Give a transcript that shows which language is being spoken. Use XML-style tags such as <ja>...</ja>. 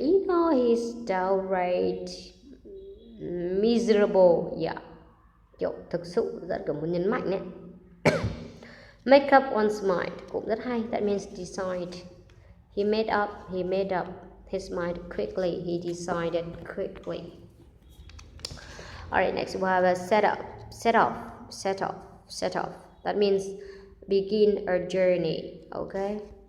<en>You know, he's downright miserable. Yeah.</en> <vi>Kiểu thực sự rất kiểu muốn nhấn mạnh ấy.</vi> <en>Make up one's mind</en> <vi>cũng rất hay.</vi> <en>That means decide. He made up his mind quickly. He decided quickly. Alright, next we have a set off. That means begin a journey. Okay.</en>